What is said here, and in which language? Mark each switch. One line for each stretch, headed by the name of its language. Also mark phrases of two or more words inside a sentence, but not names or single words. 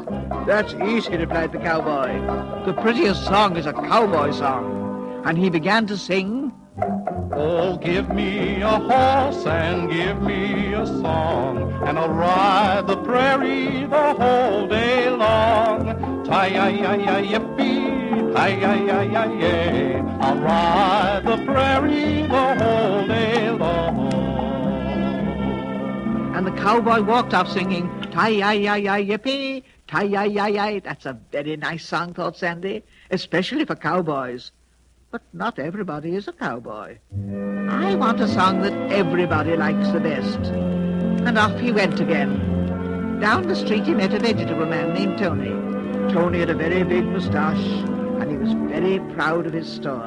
English: That's easy, replied the cowboy. The prettiest song is a cowboy song. And he began to sing, oh, give me a horse and give me a song, and I'll ride the prairie the whole day long. Tie-yi-yi-yi-yippee, tie-yi-yi-yi-yay, I'll ride the prairie the whole day long. And the cowboy walked off singing, tie-yi-yi-yi-yippee, tie-yi-yi-yi. That's a very nice song, thought Sandy, especially for cowboys. But not everybody is a cowboy. I want a song that everybody likes the best. And off he went again. Down the street he met a vegetable man named Tony. Tony had a very big moustache, and he was very proud of his store.